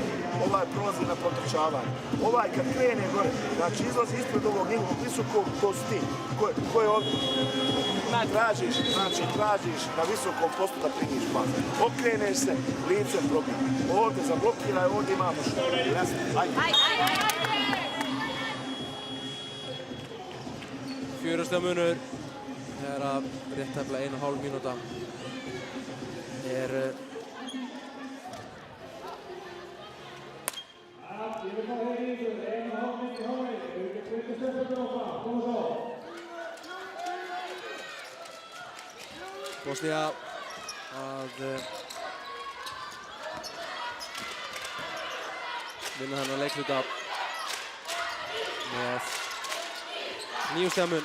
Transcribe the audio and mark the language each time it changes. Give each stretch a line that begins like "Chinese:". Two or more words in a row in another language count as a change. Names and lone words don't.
Bosnian: Ovaj prolazi na protrčavanje. Ovaj kad krene gore, znači izlazi ispred ovog njegovog visokog, to su ti. Ko je ovdje? Tražiš na visokom postu da primiš pas. Okreneš se, licem probij. Ovdje zablokiraj, ovdje imamo što. Ajde.
Icelandic: 4 stiga munur þegar að rétt tæplega 1,5 mínúta Bosnía að vinna þennan leikluta með 9 stiga mun.